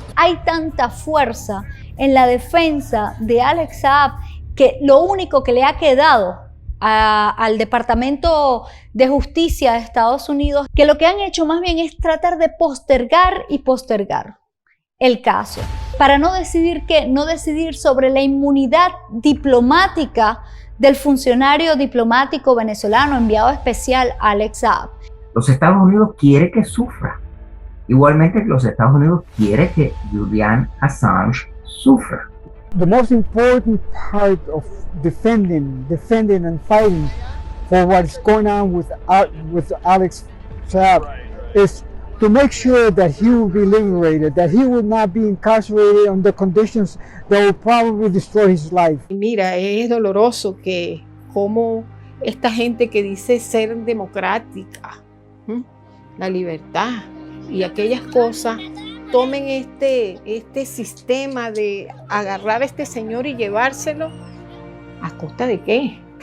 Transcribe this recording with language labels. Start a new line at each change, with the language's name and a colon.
Spanish: Hay tanta fuerza en la defensa de Alex Saab que lo único que le ha quedado al Departamento de Justicia de Estados Unidos, que lo que han hecho más bien es tratar de postergar y postergar el caso, para no decidir sobre la inmunidad diplomática del funcionario diplomático venezolano enviado especial Alex Saab. Los Estados Unidos quiere que sufra. Igualmente los Estados Unidos quiere que Julian Assange sufra.
English: The most important part of defending and fighting for what's going on with Alex Saab is to make sure that he will be liberated, that he will not be incarcerated under conditions that will probably destroy his life.
Spanish: Mira, es doloroso que como esta gente que dice ser democrática, la libertad y aquellas cosas, tomen este sistema de agarrar a este señor y llevárselo. ¿A costa de qué?